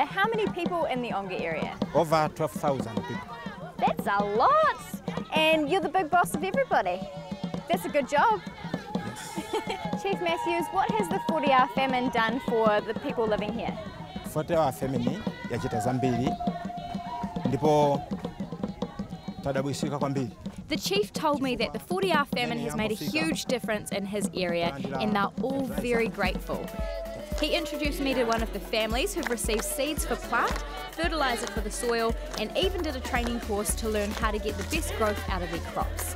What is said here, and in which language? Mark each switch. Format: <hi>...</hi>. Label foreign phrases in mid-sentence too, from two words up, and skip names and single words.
<en>How many people in the Onga area? Over 12,000 people. That's a lot! And you're the big boss of everybody. That's a good job. Yes. Chief Matthews, what has the 40-hour famine done for the people living here? 40-hour famine</en> <ny>yachita zambiri ndipo tadabwishika kwambiri.</ny> <en>The chief told me that the 40-hour famine has made a huge difference in his area, and they're all very grateful. He introduced me to one of the families who've received seeds for plant, fertiliser for the soil, and even did a training course to learn how to get the best growth out of their crops.</en>